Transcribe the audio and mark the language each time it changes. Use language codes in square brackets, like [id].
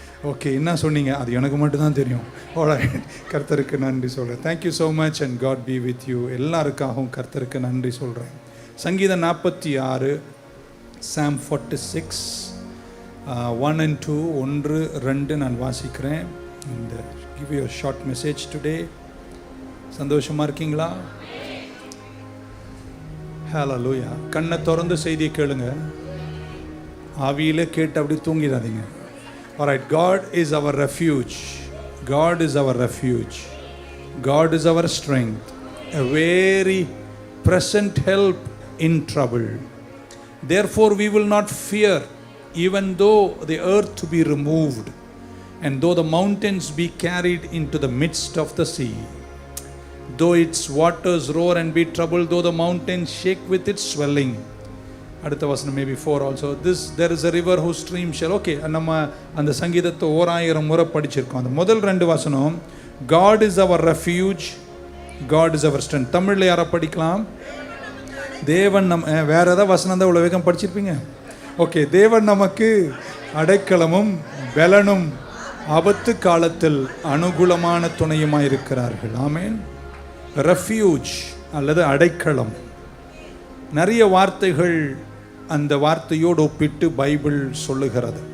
[ta] Okay, என்ன சொன்னீங்க அது எனக்கு மட்டும்தான் தெரியும். கர்த்தருக்கு நன்றி சொல்கிறேன். [en] Thank you so much and God be with you. [ta] எல்லாருக்காகவும் கர்த்தருக்கு நன்றி சொல்கிறேன். சங்கீதம் 46, [en] Psalm 46, 1 and 2, [ta] 1, 2 நான் வாசிக்கிறேன். [en] இந்த give you a short message today. [ta] சந்தோஷமாக இருக்கீங்களா? ஹல்லேலூயா. கண்ணை திறந்து செய்தியை கேளுங்க. ஆவியிலே கேட்டு அப்படி தூங்கிடாதீங்க. [en] Alright, God is our refuge. God is our refuge. God is our strength. A very present help in trouble. Therefore we will not fear, even though the earth be removed, and though the mountains be carried into the midst of the sea. Though its waters roar and be troubled, though the mountains shake with its swelling. [ta] அடுத்த வசனம் maybe 4 also. [en] There is a river whose stream shall. [ta] Okay, நம்ம அந்த சங்கீதத்தை 1000 முறை படிச்சிருக்கோம். அந்த முதல் 2 வசனம் [en] God is our refuge, God is our strength. [ta] தமிழ்ல யாரை படிக்கலாம்? தேவன் வேற ஏதாவது வசனம் தான் இவ்வளோ வேகம் படிச்சிருப்பீங்க. ஓகே, தேவன் நமக்கு அடைக்கலமும் பலனும் ஆபத்து காலத்தில் அனுகூலமான துணையுமாய் இருக்கிறார்கள். ஆமென். ரெஃப்யூஜ் அல்லது அடைக்கலம், நிறைய வார்த்தைகள் அந்த வார்த்தையோடு ஒப்பிட்டு பைபிள் சொல்லுகிறது.